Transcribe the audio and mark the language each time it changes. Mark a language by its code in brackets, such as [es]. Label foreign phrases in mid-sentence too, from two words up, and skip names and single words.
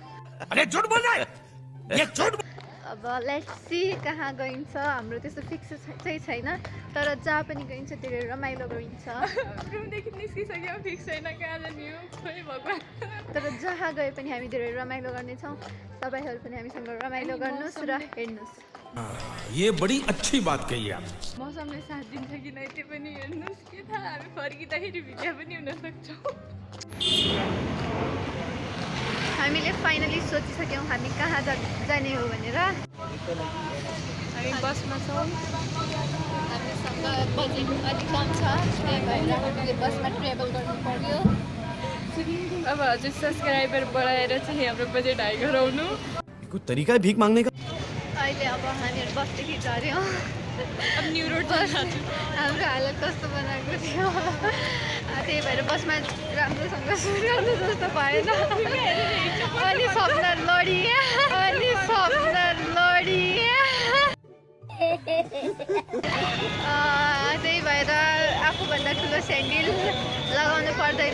[ne] अब [en] let's see [ne] कहाँ गइन्छ। हाम्रो त्यस्तो फिक्स चाहिँ छैन, तर जहाँ पनि गइन्छ धेरै रमाइलो गरिन्छ। रुमदेखि निस्किसक्यो फिक्स छैन कहाँ जाने हो खोइ भगवान। तर जहाँ गए पनि हामी धेरै रमाइलो गर्नेछौँ। तपाईँहरू पनि हामीसँग रमाइलो गर्नुहोस् र हेर्नुहोस्। [hi] ये बड़ी अच्छी बात कही आप। [ne] मौसमले साथ दिन्छ कि नै त्यो पनि हेर्नुहोस्। के थाहा हामी फर्किँदाखेरि भिडियो पनि हुन सक्छौँ। हामीले फाइनली सोचिसक्यौँ हामी कहाँ जाने हो भनेर। हामी बसमा छौँ। हामीसँग बजेट अलिक कम छ, त्यही भएर हामीले बसमा ट्रेभल गर्नु पर्यो। अब हजुर सब्सक्राइबर बढाएर चाहिँ हाम्रो बजेट हाई गराउनु। [hi] कोई तरीका है भीख मांगने का? [ne] अहिले अब हामीहरू बसदेखि झऱ्यौँ। अब न्यु रोड हाम्रो हालत कस्तो बनाएको थियो, त्यही भएर बसमा राम्रोसँग सुर्याउनु जस्तो भएन। अनि सपना लडिए त्यही भएर आफूभन्दा ठुलो स्यान्डल लगाउनु पर्दैन।